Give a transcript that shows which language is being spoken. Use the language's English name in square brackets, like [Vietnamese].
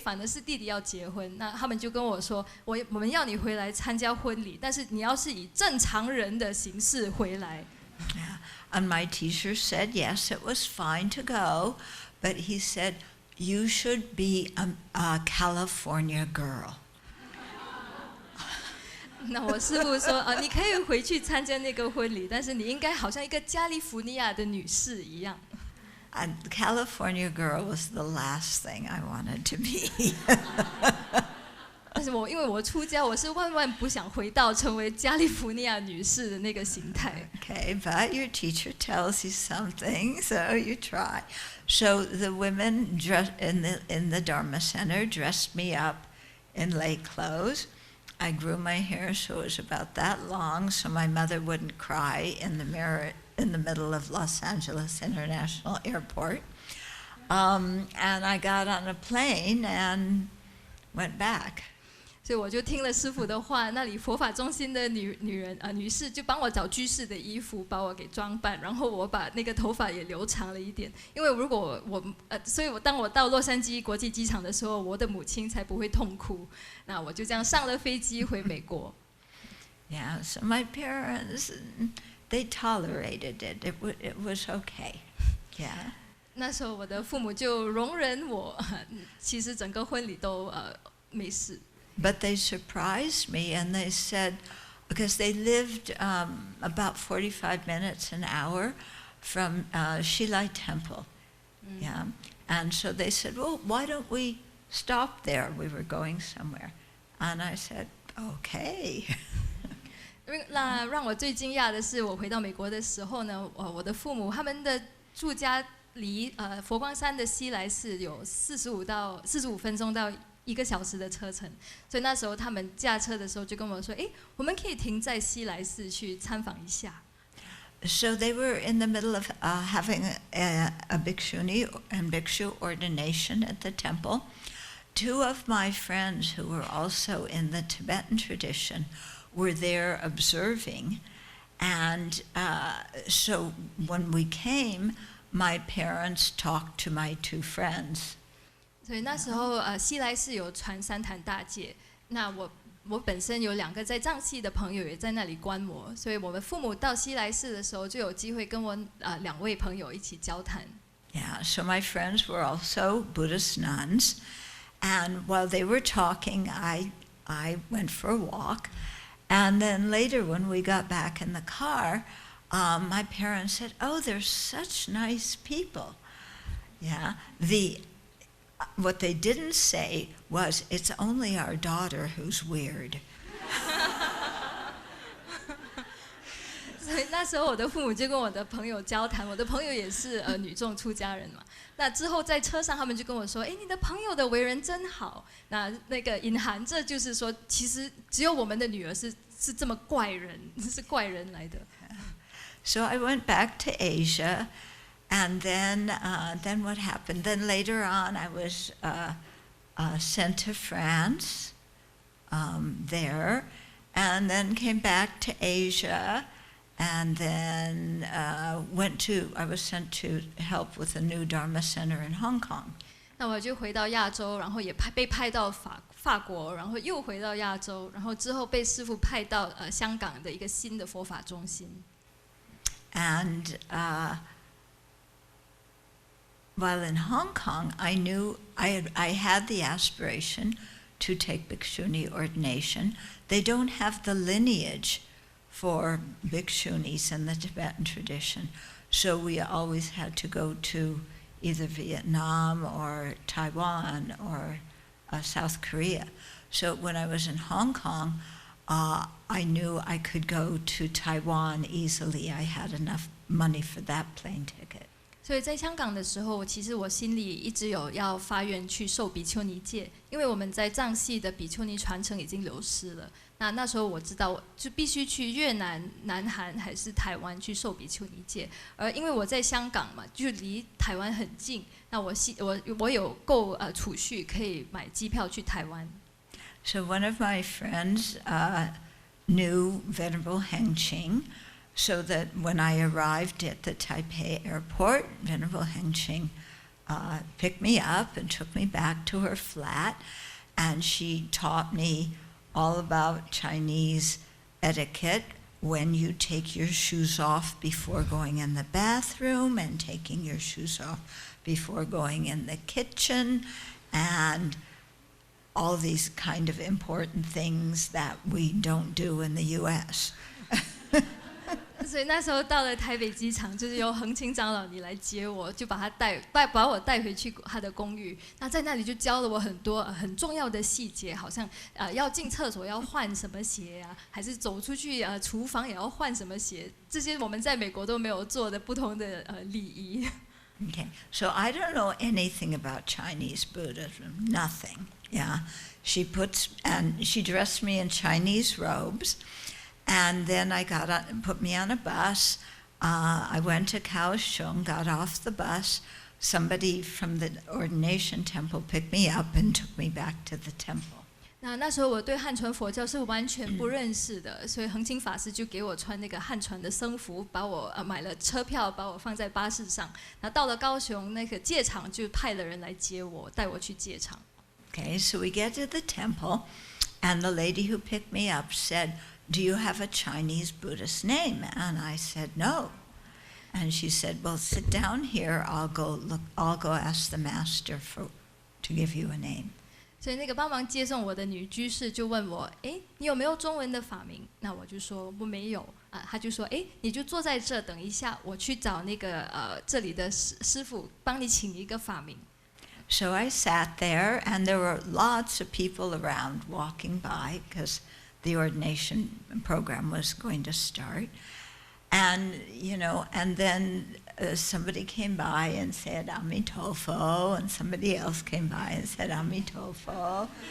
[Chinese] 反而是弟弟要结婚。那他们就跟我说：“我们要你回来参加婚礼，但是你要是以正常人的形式回来。” [English] Yeah. And my teacher said, yes, it was fine to go, but he said, you should be a California girl. [Chinese] 那我师父说：“你可以回去参加那个婚礼，但是你应该好像一个加利福尼亚的女士一样。” [English] And California girl was the last thing I wanted to be. [Chinese] 但是因为我出家，我是万万不想回到成为加利福尼亚女士的那个形态。 [English] Okay, but your teacher tells you something, so you try. So the women in the Dharma Center dressed me up in lay clothes. I grew my hair so it was about that long, so my mother wouldn't cry in the mirror in the middle of Los Angeles International Airport. And I got on a plane and went back. [Chinese] 所以我就听了师父的话，那里佛法中心的女士就帮我找居士的衣服，把我给装扮，然后我把那个头发也留长了一点，因为如果所以当我到洛杉矶国际机场的时候，我的母亲才不会痛哭。那我就这样上了飞机回美国。 [English] Yeah, so my parents, they tolerated it. It was okay. Yeah. [Chinese] 那时候我的父母就容忍我，其实整个婚礼都没事。 [English] But they surprised me, and they said, because they lived about 45 minutes an hour from Shilai Temple, yeah, and so they said, well, why don't we stop there? We were going somewhere, and I said, okay. [Chinese] 那让我最惊讶的是，我回到美国的时候呢，我的父母他们的住家离佛光山的西来寺有45分钟到1个小时的车程，所以那时候他们驾车的时候就跟我说：“我们可以停在西来寺去参访一下。” [English] So they were in the middle of having a bhikshuni and bhikshu ordination at the temple. 2 of my friends who were also in the Tibetan tradition were there observing, and so when we came, my parents talked to my 2 friends. [Chinese] 所以那时候西来寺有传3坛大戒，那我本身有2个在藏系的朋友也在那里观摩，所以我们父母到西来寺的时候就有机会跟我2位朋友一起交谈。 [English] Yeah, so my friends were also Buddhist nuns, and while they were talking, I went for a walk, and then later when we got back in the car, my parents said, "Oh, they're such nice people." Yeah, what they didn't say was, "It's only our daughter who's weird." [Chinese] 所以那时候我的父母就跟我的朋友交谈，我的朋友也是女众出家人嘛。那之后在车上他们就跟我说：“你的朋友的为人真好。” 那个隐含着就是说，其实只有我们的女儿是这么怪人，是怪人来的。 [English] So I went back to Asia, and then what happened? Then later on, I was sent to France there, and then came back to Asia, and then I was sent to help with a new Dharma center in Hong Kong. [Chinese] 那我就回到亚洲，然后也被派到法国，然后又回到亚洲，然后之后被师父派到香港的一个新的佛法中心。 [English] And while in Hong Kong, I knew I had the aspiration to take Bhikshuni ordination. They don't have the lineage for Bhikshunis in the Tibetan tradition, so we always had to go to either Vietnam or Taiwan or South Korea. So when I was in Hong Kong, I knew I could go to Taiwan easily. I had enough money for that plane ticket. [Chinese] 所以在香港的时候，其实我心里一直有要发愿去受比丘尼戒，因为我们在藏系的比丘尼传承已经流失了。那时候我知道，我就必须去越南、南韩还是台湾去受比丘尼戒。而因为我在香港嘛，就离台湾很近，那我有够储蓄可以买机票去台湾。 [English] So one of my friends knew Venerable Hengqing, so that when I arrived at the Taipei airport, Venerable Hengqing picked me up and took me back to her flat, and she taught me all about Chinese etiquette, when you take your shoes off before going in the bathroom, and taking your shoes off before going in the kitchen, and all these kind of important things that we don't do in the U.S. [Chinese] 所以那时候到了台北机场，就是由恒清长老你来接我，就把我带回去他的公寓。那在那里就教了我很多很重要的细节，好像要进厕所要换什么鞋啊，还是走出去厨房也要换什么鞋，这些我们在美国都没有做的不同的礼仪。 [English] Okay, so I don't know anything about Chinese Buddhism, nothing. Yeah, she dressed me in Chinese robes, and then put me on a bus. I went to Kaohsiung, got off the bus. Somebody from the ordination temple picked me up and took me back to the temple. [Chinese] 那时候我对汉传佛教是完全不认识的，所以恒清法师就给我穿那个汉传的僧服，把我买了车票，把我放在巴士上。那到了高雄那个戒场，就派了人来接我，带我去戒场。 [English] Okay, so we get to the temple, and the lady who picked me up said, "Do you have a Chinese Buddhist name?" And I said, "No." And she said, "Well, sit down here. I'll go ask the master to give you a name." [Chinese] 所以那个帮忙接送我的女居士就问我：“你有没有中文的法名？” 那我就说我没有啊。他就说：“你就坐在这，等一下我去找那个这里的师傅帮你请一个法名。” [English] So I sat there, and there were lots of people around walking by because the ordination program was going to start. And then somebody came by and said Amitofo, and somebody else came by and said Amitofo.